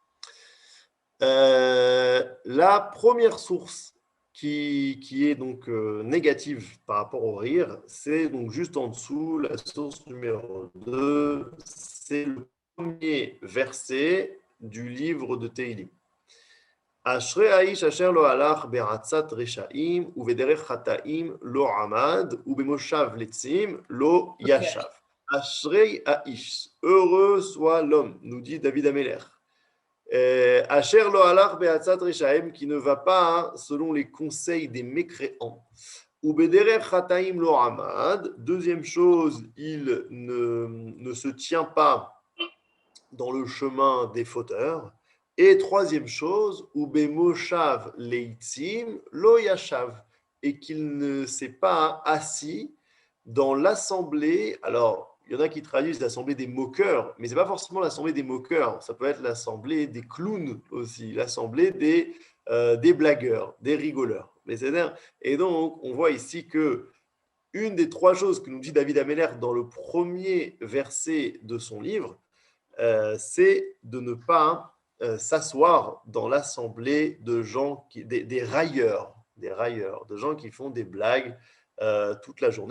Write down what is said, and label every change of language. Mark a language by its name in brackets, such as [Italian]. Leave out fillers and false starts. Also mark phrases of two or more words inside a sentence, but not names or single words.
[French] La première source qui est donc négative par rapport au rire, c'est donc juste en dessous, la source numéro 2, c'est le premier verset du livre de Teilim. [Hebrew] אשרי האיש אשר לא הלך בעצת רשעים ובדרך חטאים לא עמד ובמושב לצים לא ישב. אשרי האיש, [French] heureux soit l'homme, nous dit David Ameler. [Hebrew] אשר לא הלך בעצת רשעים, [French] qui ne va pas selon les conseils des mécréants. [Hebrew] ובדרך חטאים לא עמד. [French] Deuxième chose, il ne se tient pas dans le chemin des fauteurs. Et troisième chose, [Hebrew] ובמושב לצים לא ישב, [French] et qu'il ne s'est pas assis dans l'assemblée. Alors, il y en a qui traduisent l'assemblée des moqueurs, mais ce n'est pas forcément l'assemblée des moqueurs, ça peut être l'assemblée des clowns aussi, l'assemblée des blagueurs, des rigoleurs. Et donc, on voit ici que une des trois choses que nous dit David Ameller dans le premier verset de son livre, c'est de ne pas s'asseoir dans l'assemblée de gens, des railleurs, de gens qui font des blagues toute la journée.